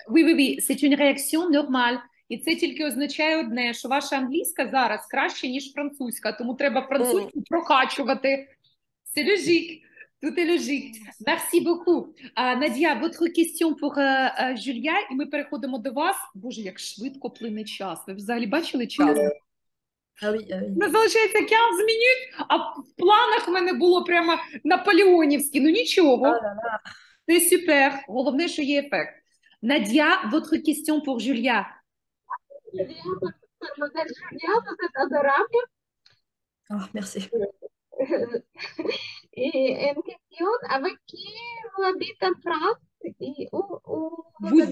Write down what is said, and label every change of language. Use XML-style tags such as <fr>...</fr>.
<fr>oui, c'est une réaction normale.</fr> <uk>І це тільки означає одне, що ваша англійська зараз краще, ніж французька, тому треба французьку прокачувати.</uk> <fr>C'est logique. Tout est logique. Merci beaucoup.</fr> <uk>Надія, votre question pour Julia, і ми переходимо до вас. Боже, як швидко плине час. Ви взагалі бачили час?</uk> <fr>Ah oui, ah oui.</fr> <uk>Не залишається 15 минут, а в планах в мене було прямо наполеонівські. Ну нічого.</uk> <fr>Ah là là.</fr> <uk>C'est super. Головне, що є ефект.</uk> <fr>Nadia, votre question pour Julia. Mademoiselle Julia, vous êtes adorable. Ah, merci. Et une question, avec qui vous habitez en France et où vous</fr>